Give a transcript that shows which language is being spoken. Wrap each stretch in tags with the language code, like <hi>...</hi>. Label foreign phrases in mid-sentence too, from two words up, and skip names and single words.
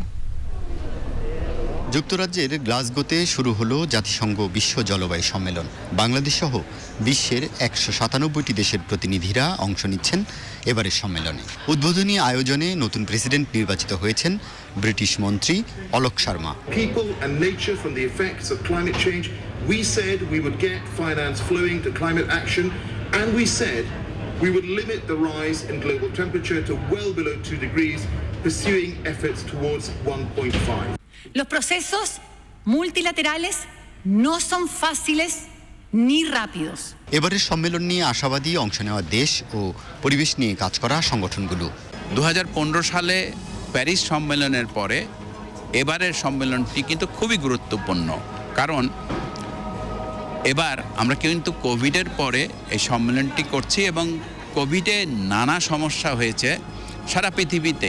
<bn>যুক্তরাজ্যের গ্লাসগোতে শুরু হলো জাতিসংঘ বিশ্ব জলবায়ু সম্মেলন। বাংলাদেশ সহ বিশ্বের 197টি দেশের প্রতিনিধিরা অংশ নিচ্ছেন এবারের সম্মেলনে। উদ্বোধনী আয়োজনে নতুন প্রেসিডেন্ট নির্বাচিত হয়েছেন ব্রিটিশ মন্ত্রী অলোক শর্মা।</bn> <en>People and nature from the effects of climate change. We said we would get finance flowing to climate action, and we said we would limit the rise in global temperature to well below 2 degrees, pursuing efforts towards 1.5.</en> <es>Los procesos multilaterales no son fáciles ni rápidos.</es> <bn>এবারের সম্মেলন নিয়ে আশাবাদী অংশ নেওয়া দেশ ও পরিবেশ নিয়ে কাজ করা সংগঠনগুলো। 2015 সালে প্যারিস সম্মেলনের পরে এবারের সম্মেলনটি কিন্তু খুবই গুরুত্বপূর্ণ, কারণ এবার আমরা কিন্তু কোভিডের পরে এই সম্মেলনটি করছি এবং কোভিডে নানা সমস্যা হয়েছে সারা পৃথিবীতেই।</bn>